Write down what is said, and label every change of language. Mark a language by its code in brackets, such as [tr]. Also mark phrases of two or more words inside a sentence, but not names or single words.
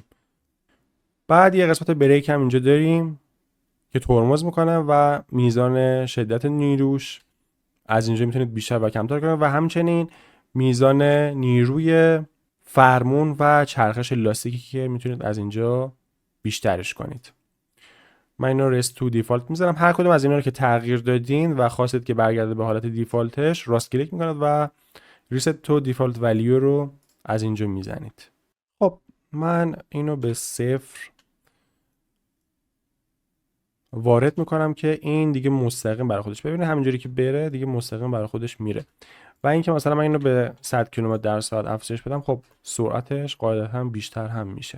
[fa] بعد یه قسمت بریک هم اینجا داریم که ترمز میکنه و میزان شدت نیروش از اینجا میتونید بیشتر و کمتر کنید، و همچنین میزان نیروی فرمون و چرخش لاستیکی که میتونید از اینجا بیشترش کنید. من اینا رو [en] rest to default [fa] میذارم. هر کدوم از اینا رو که تغییر دادین و خواستید که برگرده به حالت دیفالتش، راست کلیک میکنید و [en] reset to default value [fa] رو از اینجا میزنید. خب من اینو به 0 وارد میکنم که این دیگه مستقیم برای خودش ببینه، همینجوری که بره دیگه مستقیم برای خودش میره. و اینکه مثلا من اینو به 100 کیلومتر در ساعت افزایش بدم، خب سرعتش قاعدتا بیشتر هم میشه.